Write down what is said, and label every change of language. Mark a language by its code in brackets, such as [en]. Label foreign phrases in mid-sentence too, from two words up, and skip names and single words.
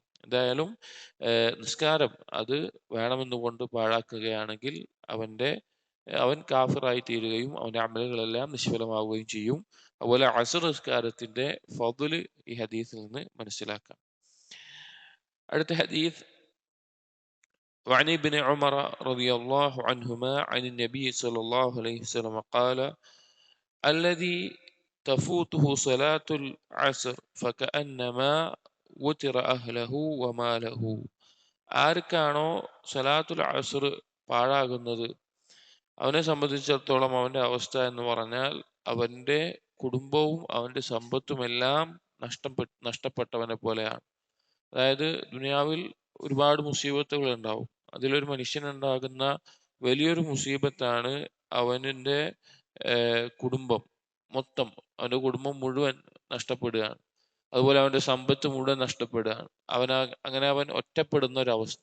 [ml] എന്തായാലും നിസ്കാരം അത് വേണമെന്നുകൊണ്ട് പാഴാക്കുകയാണെങ്കിൽ അവൻ കാഫിറായി തീരുകയും അവന്റെ അമലുകളെല്ലാം നിഷ്ഫലമാവുകയും ചെയ്യും. അതുപോലെ അസ്ർ നിസ്കാരത്തിന്റെ ഫضല് ഈ ഹദീസിൽ നിന്ന് മനസ്സിലാക്കാം. അടുത്ത ഹദീസ്, [ar] وعن ابن عمر رضي الله عنهما عن النبي صلى الله عليه وسلم قال الذي تفوته صلاة العصر فكأنما وتر أهله وماله. [ml] ആർക്കാണോ [ar] صلاة العصر [ml] പാഴാകുന്നത്, അവനെ സംബന്ധിച്ചിടത്തോളം അവന്റെ അവസ്ഥ എന്ന് പറഞ്ഞാൽ അവന്റെ കുടുംബവും അവന്റെ സമ്പത്തുമെല്ലാം നഷ്ടപ്പെട്ടവനെ പോലെയാണ്. അതായത് ദുനിയാവിൽ ഒരുപാട് മുസീബത്തുകൾ ഉണ്ടാവും, അതിലൊരു മനുഷ്യനുണ്ടാകുന്ന വലിയൊരു മുസീബത്താണ് അവന്റെ കുടുംബം മൊത്തം, അവന്റെ കുടുംബം മുഴുവൻ നഷ്ടപ്പെടുകയാണ്, അതുപോലെ അവന്റെ സമ്പത്ത് മുഴുവൻ നഷ്ടപ്പെടുകയാണ്, അങ്ങനെ അവൻ ഒറ്റപ്പെടുന്ന ഒരവസ്ഥ.